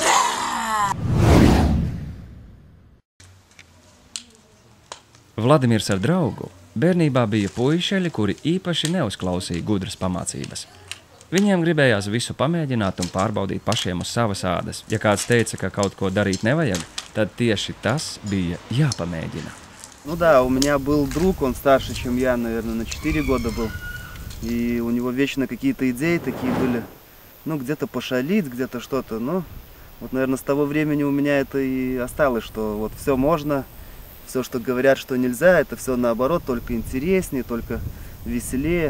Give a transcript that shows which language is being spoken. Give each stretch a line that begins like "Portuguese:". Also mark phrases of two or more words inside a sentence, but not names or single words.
Latvian: Vladimirs ar draugu bērnībā bija puišeļi, kuri īpaši neuzklausīja gudras pamācības. Viņiem gribējās visu pamēģināt un pārbaudīt pašiem uz savas ādas. Ja kāds teica, ka kaut ko darīt nevajag, tad tieši tas bija jāpamēģina.
Russian: Ну да, у меня был друг, он старше, чем я, наверное, на 4 года был. И у него вечно какие-то идеи такие были, ну, где-то пошалить, где-то что-то. Ну, вот, наверное, с того времени у меня это и осталось, что вот все можно, все, что говорят, что нельзя, это все наоборот, только интереснее, только веселее.